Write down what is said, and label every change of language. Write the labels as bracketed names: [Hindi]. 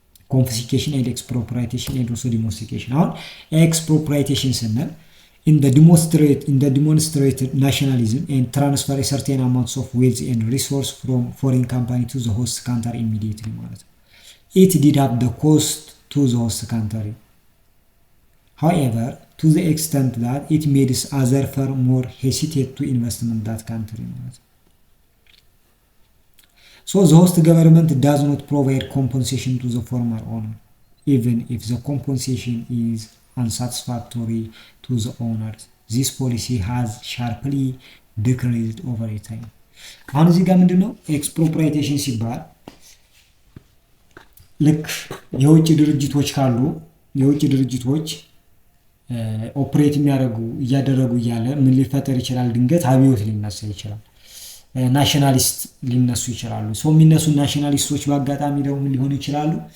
[English] confiscation and expropriation and also demonstration። አሁን expropriation ስንል in the demonstrated nationalism and transfer a certain amounts of wealth and resource from foreign company to the host country immediately [Amharic] ማለት ነው። [English] It did have the cost to the host country. However, to the extent that it makes other firm more hesitate to invest in that country [Amharic] ማለት ነው። [English] So the host government does not provide compensation to the former owner even if the compensation is unsatisfactory to the owners. This policy has sharply decreased over time. [Amharic] አሁን እዚህ ጋር ምንድነው ኤክስፕሮፕሪዬሽን ሲባል ልክ የውጭ ድርጅቶች ካሉ የውጭ ድርጅቶች ኦፕሬት እያደረጉ እያለ ምን ሊፈጠር ይችላል? ድንገት አብዮት ሊነሳ ይችላል። ናሽናሊስት ሊነሱ ይችላሉ። የሚነሱ ናሽናሊስቶች በአጋጣሚ ደግሞ ምን ሊሆኑ ይችላሉ?